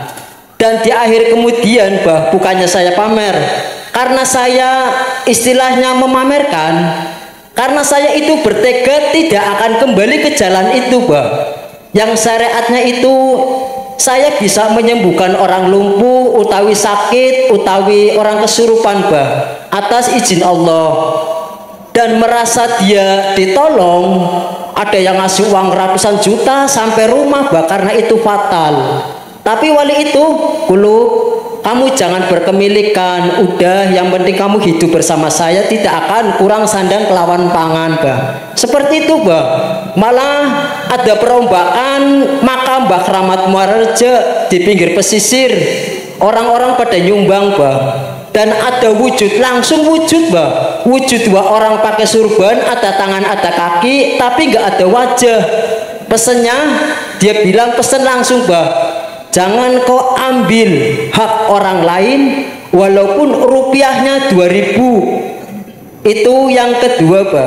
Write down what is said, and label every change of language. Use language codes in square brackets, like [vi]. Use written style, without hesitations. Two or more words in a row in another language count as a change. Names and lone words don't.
[id] Dan di akhir kemudian, bah, bukannya saya pamer, karena saya istilahnya memamerkan, karena saya itu bertekad tidak akan kembali ke jalan itu, bah. Yang syariatnya itu saya bisa menyembuhkan orang lumpuh, utawi sakit, utawi orang kesurupan, bah, atas izin Allah. Dan merasa dia ditolong, ada yang ngasih uang ratusan juta sampai rumah, bah, karena itu fatal. Tapi wali itu, Kulu, kamu jangan berkemilikan, udah, yang penting kamu hidup bersama saya, tidak akan kurang sandang kelawan pangan, bah. Seperti itu, bah. Malah ada perombakan makam Mbah Kramat Muarerja di pinggir pesisir, orang-orang pada nyumbang, bah. Dan ada wujud, langsung wujud, bah. Wujud dua orang pakai surban, ada tangan, ada kaki, tapi nggak ada wajah. Pesennya, dia bilang pesen langsung, bah, jangan kau ambil hak orang lain walaupun rupiahnya 2000. Itu yang kedua, bah.